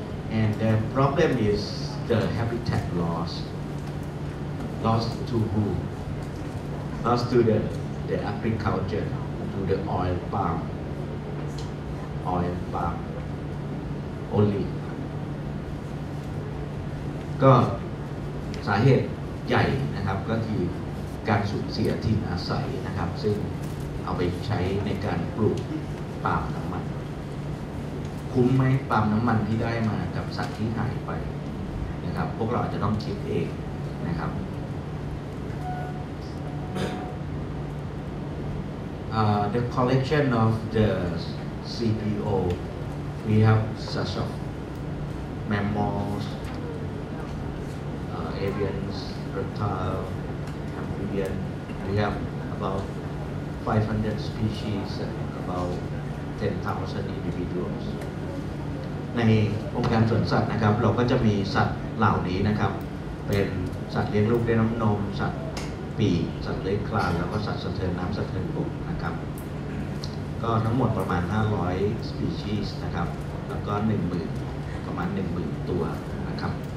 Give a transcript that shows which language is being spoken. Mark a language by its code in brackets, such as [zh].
[en] And the problem is the habitat loss. Lost to who? Lost to the agriculture, to the oil palm only. ก็ [th] สาเหตุใหญ่นะครับก็คือการสูญเสียถิ่นอาศัยนะครับซึ่งเอาไปใช้ในการปลูกปาล์มน้ำมัน คุ้มไหมปาล์มน้ำมันที่ได้มากับสัตว์ที่หายไปนะครับพวกเราอาจจะต้องคิดเองนะครับ [en] the collection of the CPO we have such of mammals, avians, reptile, amphibian. We have about 500 species and about 10,000 individuals. [th] ในองค์การสวนสัตว์นะครับเราก็จะมีสัตว์เหล่านี้นะครับเป็นสัตว์เลี้ยงลูกด้วยน้ำนมสัตว์ปีกสัตว์เลื้อยคลานแล้วก็สัตว์สะเทินน้ำสะเทินบกนะครับ ก็ทั้งหมดประมาณ500 species นะครับแล้วก็ประมาณ 10,000 ตัวนะครับ